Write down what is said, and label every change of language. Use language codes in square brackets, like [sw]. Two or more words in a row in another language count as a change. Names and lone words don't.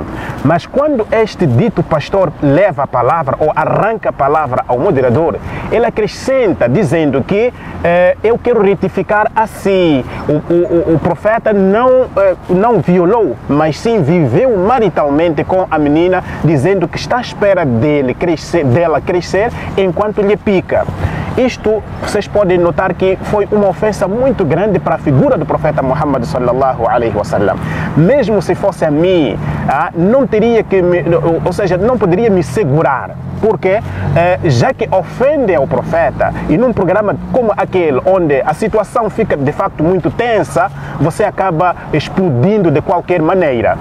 [pt] Mas quando este dito pastor leva a palavra ou arranca a palavra ao moderador, ele acrescenta dizendo que eu quero retificar assim, o profeta não violou, mas sim viveu maritalmente com a menina, dizendo que está à espera dela crescer enquanto lhe pica. Isto, vocês podem notar que foi uma ofensa muito grande para a figura do profeta Muhammad [ar] صلى الله عليه وسلم. [pt] Mesmo se fosse a mim, não teria que não poderia me segurar, porque já que ofende ao profeta e num programa como aquele, onde a situação fica de facto muito tensa, você acaba explodindo de qualquer maneira.